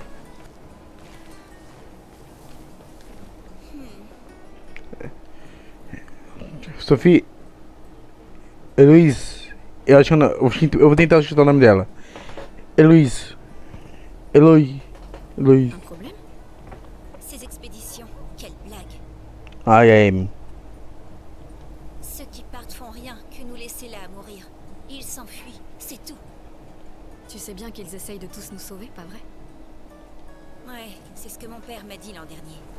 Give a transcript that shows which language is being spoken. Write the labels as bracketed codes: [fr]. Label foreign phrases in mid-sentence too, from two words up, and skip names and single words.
[pt] Sophie. Heloise. Eu acho que eu vou tentar chutar o nome dela. Heloise. Heloise. Heloise. [fr] Un problème? Ces expéditions, quelle blague. [pt] Ai, a Amy. [fr] Ceux qui partent font rien que nous laisser là à mourir. Ils s'enfuient, c'est tout. Tu sais bien qu'ils essayent de tous nous sauver, pas vrai? Ouais, c'est ce que mon père m'a dit l'an dernier.